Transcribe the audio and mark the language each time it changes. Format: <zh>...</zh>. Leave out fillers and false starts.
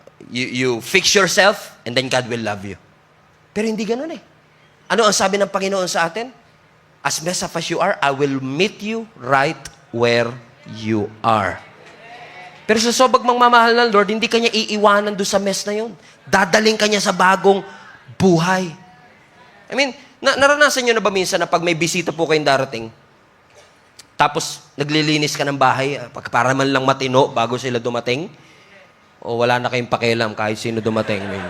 <en>You fix yourself, and then God will love you.</en> <tl>Pero hindi ganun eh. Ano ang sabi ng Panginoon sa atin?</tl> <en>As messed up as you are, I will meet you right where you are.</en> <tl>Pero sa sobag mamamahal ng Lord, hindi kanya iiwanan doon sa mess na yun. Dadaling kanya sa bagong buhay. I mean, naranasan nyo na ba minsan na pag may bisita po kayong darating, tapos naglilinis ka ng bahay, para man lang matino bago sila dumating, o wala na kayong pakialam kahit sino dumating.</tl>